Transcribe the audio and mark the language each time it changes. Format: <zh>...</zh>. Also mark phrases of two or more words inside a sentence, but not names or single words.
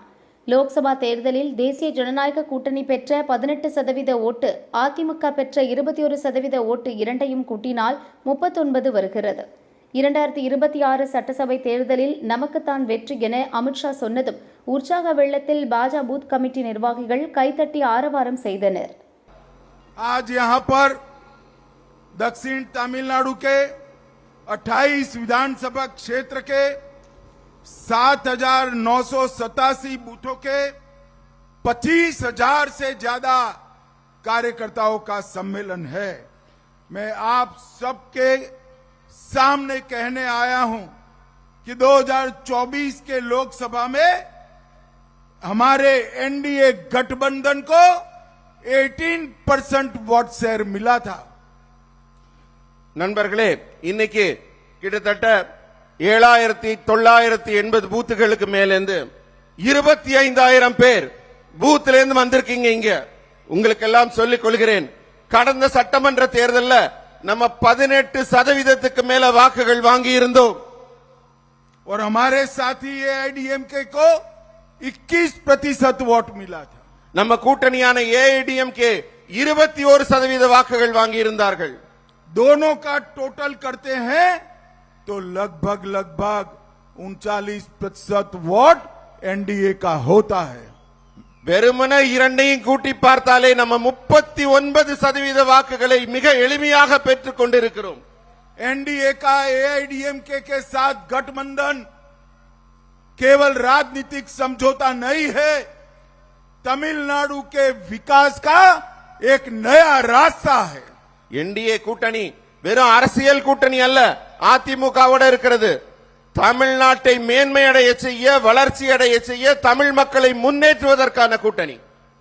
<ta>லோக்சபா தேர்தலில் தேசிய ஜனநாயக கூட்டணி பெற்ற 18% ஓட்டு, அதிமுக பெற்ற 21% ஓட்டு இரண்டையும் கூட்டினால் 39 வருகிறது. 2026 சட்டசபை தேர்தலில் நமக்குத்தான் வெற்றி என அமித்ஷா சொன்னதும் உற்சாக வெள்ளத்தில் பாஜக</ta> <en>booth committee</en> <ta>நிர்வாகிகள் கைதட்டி ஆரவாரம் செய்தனர்.</ta> <hi>आज यहाँ पर दक्षिण तमिलनाडु के 28 विधानसभा क्षेत्र के 7,987 बूथों के 25,000 से ज्यादा कार्यकर्ताओं का सम्मेलन है. मैं आप सबके सामने कहने आया हूं कि 2024 के लोकसभा में हमारे एनडीए गठबंधन को 18%</hi> <en>vote share</en> <hi>मिला था.</hi> <ta>நண்பர்களே, இன்னைக்கு கிட்டத்தட்ட 7,980 பூத்துகளுக்கு மேலிருந்து 25,000 பேர் பூத்துல இருந்து வந்திருக்கீங்க. இங்க உங்களுக்கு எல்லாம் சொல்லிக் கொள்கிறேன், கடந்த சட்டமன்ற தேர்தல்ல நம்ம 18% மேல வாக்குகள் வாங்கி இருந்தோம்.</ta> <hi>और हमारे साथी AIDMK को 21% वोट मिला था.</hi> <ta>நம்ம கூட்டணியான AIDMK 21% வாக்குகள் வாங்கி இருந்தார்கள்.</ta> <hi>दोनों का टोटल करते हैं तो लगभग 39% वोट एनडीए का होता है.</hi> <ta>வெறுமன இரண்டையும் கூட்டி பார்த்தாலே நம்ம 39% வாக்குகளை மிக எளிமையாக பெற்றுக் கொண்டிருக்கிறோம்.</ta> <hi>एनडीए का AIDMK के साथ गठबंधन केवल राजनीतिक समझौता नहीं है, तमिलनाडु के विकास का एक नया रास्ता है.</hi> <ta>என்டிஏ கூட்டணி வெறும் அரசியல் கூட்டணி அல்ல, அதிமுகவோட இருக்கிறது. தமிழ்நாட்டை மேன்மையடைய செய்ய, வளர்ச்சி அடைய செய்ய, தமிழ் மக்களை முன்னேற்றுவதற்கான கூட்டணி.</ta>